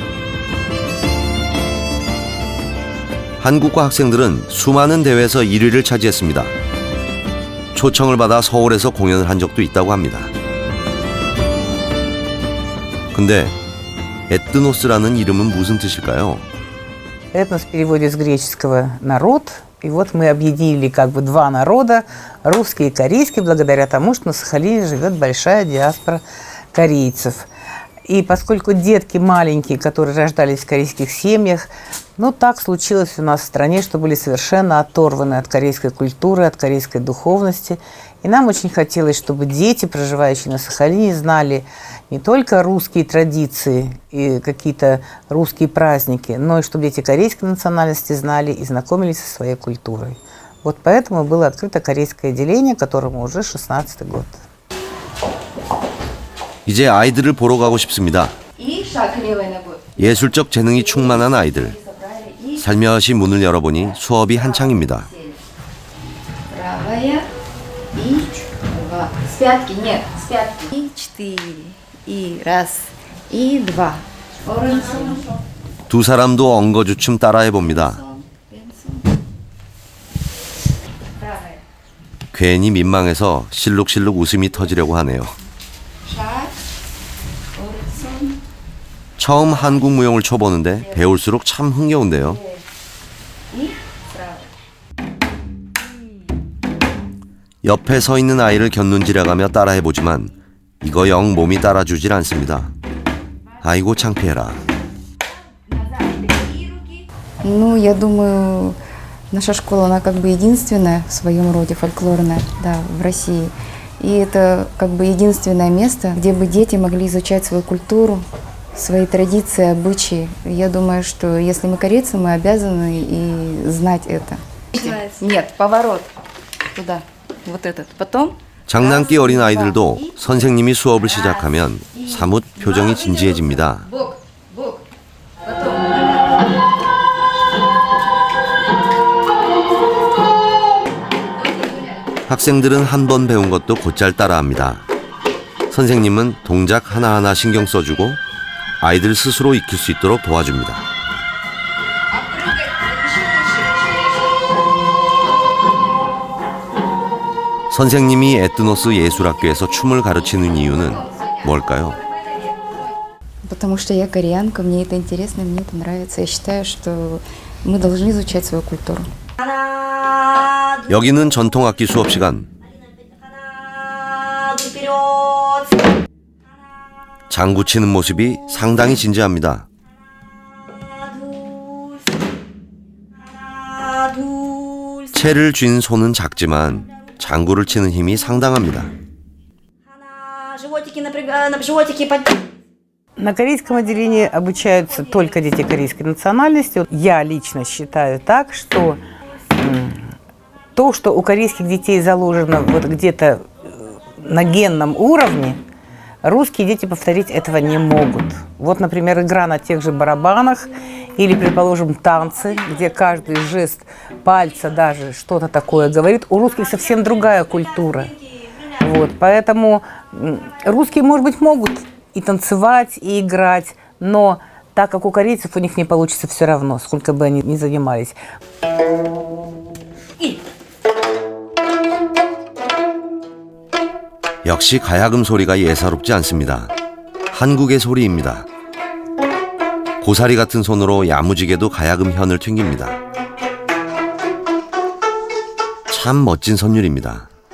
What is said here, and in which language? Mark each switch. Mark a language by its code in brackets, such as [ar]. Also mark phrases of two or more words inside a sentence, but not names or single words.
[ko] 한국과 학생들은 수많은 대회에서 1위를 차지했습니다. 초청을 받아 서울에서 공연을 한 적도 있다고 합니다. 근데 에뜨노스라는 이름은 무슨 뜻일까요? [ru] Этнос в переводе с греческого «народ». И вот мы объединили как бы два народа, русский и корейский, благодаря тому, что на Сахалине живет большая диаспора корейцев. И поскольку детки маленькие, которые рождались в корейских семьях, ну так случилось у нас в стране, что были совершенно оторваны от корейской культуры, от корейской духовности. И нам очень хотелось, чтобы дети, проживающие на Сахалине, знали не только русские традиции и какие-то русские праздники, но и чтобы дети корейской национальности знали и знакомились со своей культурой. Вот поэтому было открыто корейское отделение, которому уже 16-й год. [ko] 이제 아이들을 보러 가고 싶습니다. 예술적 재능이 충만한 아이들. 살며시 문을 열어보니 수업이 한창입니다. [ru] И два. С пятки, нет, с пятки. И 4. И раз. И 2. [ko] 두 사람도 엉거주춤 따라해봅니다. 괜히 민망해서 실룩실룩 웃음이 터지려고 하네요. 처음 한국 무용을 쳐보는데 배울수록 참 흥겨운데요. 옆에 서 있는 아이를 곁눈질해가며 따라해보지만 이거 영 몸이 따라주질 않습니다. 아이고 창피해라. [ru] Ну, я думаю, наша школа, она как бы единственная в своем роде фольклорная, да, в России. И это как бы единственное место, где бы дети могли изучать свою культуру, свои традиции, обычаи. Я думаю, что если мы корейцы, мы обязаны и знать это. Нет, поворот туда. Вот этот. Потом. [ko] 장난기 어린 아이들도 선생님이 수업을 시작하면 사뭇 표정이 진지해집니다. 학생들은 한 번 배운 것도 곧잘 따라합니다. 선생님은 동작 하나하나 신경 써주고 아이들 스스로 익힐 수 있도록 도와줍니다. 선생님이 에뜨노스 예술학교에서 춤을 가르치는 이유는 뭘까요? [ru] Потому что я кореянка, мне это интересно, мне это нравится. Я считаю, что мы должны изучать свою культуру. [ko] 여기는 전통악기 수업 시간. 장구 치는 모습이 상당히 진지합니다. 채를 쥔 손은 작지만 장구를 치는 힘이 상당합니다. [ru] На корейском отделении обучаются только дети корейской национальности. Я лично считаю так, что то, что у корейских детей заложено вот где-то на генном уровне, русские дети повторить этого не могут. Вот, например, игра на тех же барабанах или, предположим, танцы, где каждый жест пальца даже что-то такое говорит. У русских совсем другая культура. Вот, поэтому русские, может быть, могут и танцевать, и играть, но так как у корейцев у них не получится все равно, сколько бы они ни занимались. [ko] 역시 가야금 소리가 예사롭지 않습니다. 한국의 소리입니다. 고사리 같은 손으로 야무지게도 가야금 현을 튕깁니다. 참 멋진 선율입니다.